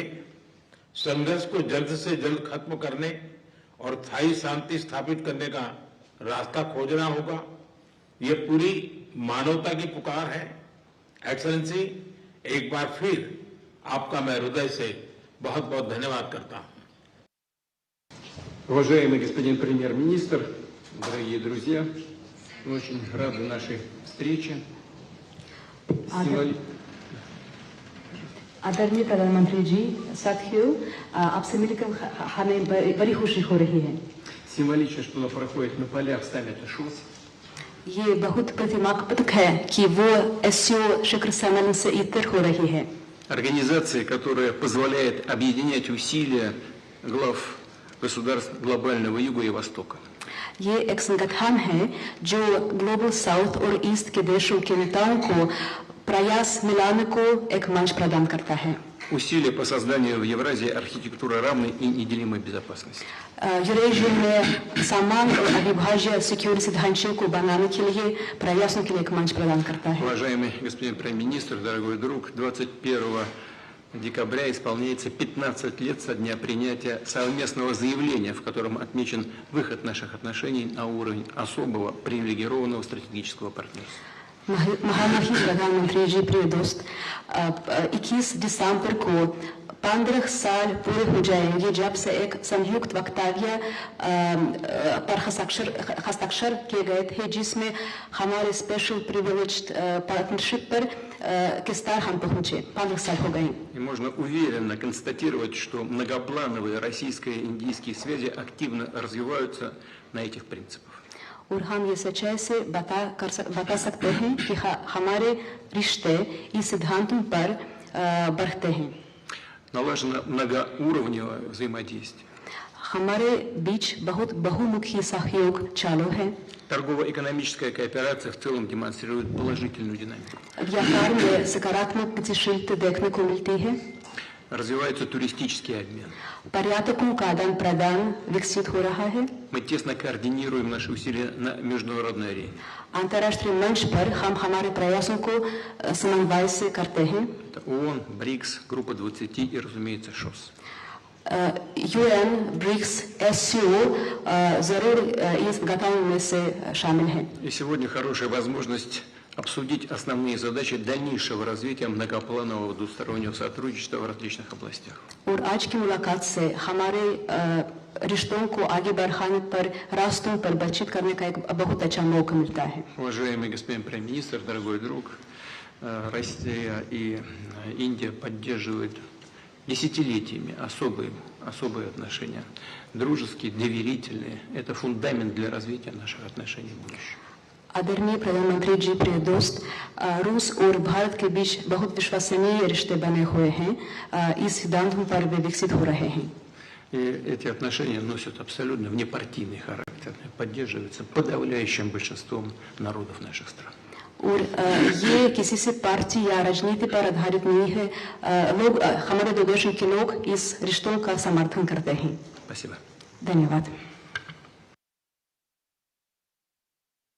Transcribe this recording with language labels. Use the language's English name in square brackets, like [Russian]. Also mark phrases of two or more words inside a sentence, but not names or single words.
[Hindi] संघर्ष को जल्द से जल्द खत्म करने और स्थायी शांति स्थापित करने का रास्ता खोजना होगा। ये पूरी मानवता की पुकार है। एक्सेलेंसी, एक बार फिर आपका मैं हृदय से बहुत बहुत धन्यवाद करता हूं। [Russian] Уважаемый господин премьер-министр, дорогие друзья, мы очень рады нашей встрече. [Hindi] आदरणीय प्रधानमंत्री जी, साथियों, आपसे मिलकर हमें बड़ी खुशी हो रही है। [Russian] Символично, что она проходит на полях саммита ШОС. [Hindi] ये बहुत प्रतिमात्मक है कि वो एससीओ शिखर सम्मेलन से इतर हो रही है। [Russian] Организация, которая позволяет объединять усилия глав государств глобального Юга и Востока. [Hindi] ये एक संगठन है जो [English] global south [Hindi] और ईस्ट के देशों के नेताओं को प्रयास मिलाने को एक मंच प्रदान करता है। [Russian] Усилия по созданию в Евразии архитектуры равной и неделимой безопасности. [Hindi] यूरेशिया में समान और अविभाज्य सिक्योरिटी ढांचे को बनाने के लिए प्रयासों के लिए एक मंच प्रदान करता है। [Russian] Уважаемый господин премьер-министр, дорогой друг, 21 декабря исполняется 15 лет со дня принятия совместного заявления, в котором отмечен выход наших отношений на уровень особого привилегированного стратегического партнерства. [Hindi] महामहिम प्रधानमंत्री जी, प्रिय दोस्त, 21 दिसंबर को 15 साल पूरे हो जाएंगे जब से एक संयुक्त वक्तव्य पर हस्ताक्षर किए गए थे, जिसमें हमारे [English] special privileged partnership [Hindi] पर किस तरह हम पहुंचे। 15 साल हो गए। [Russian] И можно уверенно констатировать, что многоплановые российско-индийские связи активно развиваются на этих принципах. [Hindi] और हम ये सच्चाई से बता सकते हैं कि हमारे रिश्ते इस सिद्धांतों पर बढ़ते हैं। [Russian] Налажено многоуровневое взаимодействие. [Hindi] हमारे बीच बहुत बहुमुखी सहयोग चालू है। [Russian] Торгово-экономическая кооперация в целом демонстрирует положительную динамику. [Hindi] व्यापार में सकारात्मक गतिशीलता देखने को मिलती है। [Russian] Развивается туристический обмен. [Hindi] पर्यटकों का आदान प्रदान विकसित हो रहा है। [Russian] Мы тесно координируем наши усилия на международной арене. [Hindi] अंतर्राष्ट्रीय मंच पर हम हमारे प्रयासों को समन्वय से करते हैं। [Russian] Это ООН, БРИКС, Группа 20 и, разумеется, ШОС. [Hindi] यूएन, ब्रिक्स, एससीओ जरूर इस गठन में से शामिल हैं। [Russian] И сегодня хорошая возможность обсудить основные задачи дальнейшего развития многопланового двустороннего сотрудничества в различных областях. [Hindi] और आज की मुलाकात से हमारे रिश्तों को आगे बढ़ाने पर रास्तों पर बातचीत करने का एक बहुत अच्छा मौका मिलता है। [Russian] Уважаемый господин премьер-министр, дорогой друг, Россия и Индия поддерживают десятилетиями особые отношения, дружеские, доверительные. Это фундамент для развития наших отношений в будущем. [Hindi] आदरणीय प्रधानमंत्री जी, प्रिय दोस्त, रूस और भारत के बीच बहुत विश्वसनीय रिश्ते बने हुए हैं। इस सिद्धांतों पर वे विकसित हो रहे हैं। [Russian] И эти отношения носят абсолютно внепартийный характер, поддерживаются подавляющим большинством народов наших стран. [Hindi] और ये किसी से पार्टी या राजनीति पर आधारित नहीं है। हमारे दो देशों के लोग इस रिश्तों का समर्थन करते हैं। [Russian] Спасибо. [Hindi] धन्यवाद।